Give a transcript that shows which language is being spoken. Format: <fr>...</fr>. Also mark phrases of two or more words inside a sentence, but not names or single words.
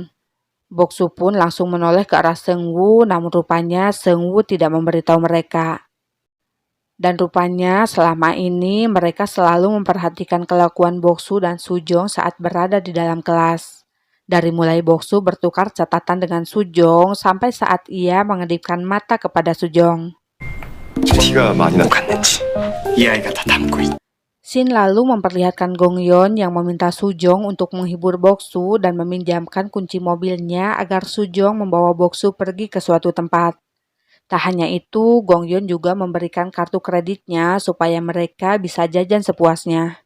<id>Boksu pun langsung menoleh ke arah Seungwoo, namun rupanya Seungwoo tidak memberitahu mereka. Dan rupanya selama ini mereka selalu memperhatikan kelakuan Boksu dan Sujong saat berada di dalam kelas. Dari mulai Boksu bertukar catatan dengan Sujong sampai saat ia mengedipkan mata kepada Sujong.</id> <ko>티가 많이 났겠지. 이 아이가 다 담고 있.</ko> <id>Shin lalu memperlihatkan Gongyeon yang meminta Sujong untuk menghibur Boksu dan meminjamkan kunci mobilnya agar Sujong membawa Boksu pergi ke suatu tempat. Tak hanya itu, Gongyeon juga memberikan kartu kreditnya supaya mereka bisa jajan sepuasnya.</id>